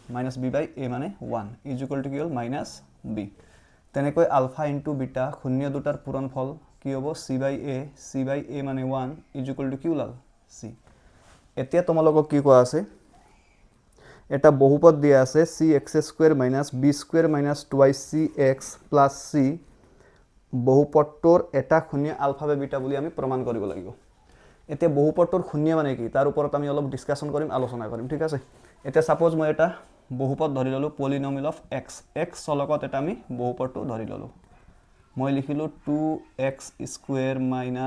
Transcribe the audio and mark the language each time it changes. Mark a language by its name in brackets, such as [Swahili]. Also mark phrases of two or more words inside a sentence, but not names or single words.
[Assamese] -b/a মানে 1 [English] equal to [Assamese] কি হ'ল -b তেনেকৈ আলফা * বিটা শূন্য দুটাৰ পূৰণফল কি হ'ব c/a মানে 1 [English] equal to [Assamese] কি ওলাল c এতিয়া তোমালোকক কি কোৱা আছে এটা বহুপদ দিয়া আছে cx² - b² - 2cx + c বহুপদটোৰ এটা শূন্য আলফা বা বিটা বুলি আমি প্ৰমাণ কৰিব লাগিব এতিয়া বহুপদটোৰ শূন্য মানে কি তাৰ ওপৰত আমি অলপ ডিসকাশন কৰিম আলোচনা কৰিম ঠিক আছে এতিয়া সাপোজ মই এটা বহুপদ ধৰি ললো [English] polynomial of x [Assamese] x লগত এটা আমি বহুপদটো ধৰি ললো মই লিখিলো 2x² -